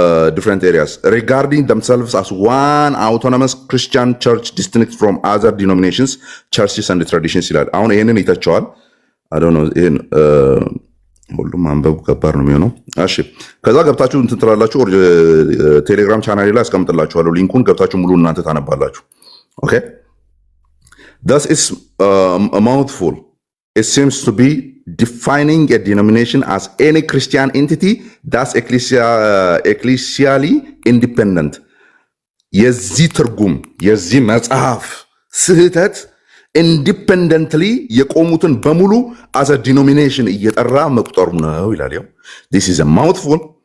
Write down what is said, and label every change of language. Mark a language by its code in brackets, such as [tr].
[en] different areas regarding themselves as one autonomous Christian church distinct from other denominations, churches and traditions [am] ይላል። አሁን ይሄንን ይተቸዋል። [en] I don't know [am] ይሄን ሁሉም አንበቡ ከባድ ነው የሚሆነው። እሺ ከዛ ገብታችሁ እንትን ትላላችሁ። ቴሌግራም ቻናሌ ላይ አስቀምጥላችኋለሁ ሊንኩን፣ ገብታችሁ ሙሉ እናንተ ታነባላችሁ። ኦኬ [en] thus is a mouthful. It seems to be defining a denomination as any Christian entity that's ecclesially independent. [am] የዚህ ትርጉም የዚህ መጽሐፍ ስህተት ኢንዲፔንደንትሊ የቆሙትን በሙሉ [en] as a denomination [am] እየጠራ መቁጠሩ ነው ይላል። ያው [en] this is a mouthful.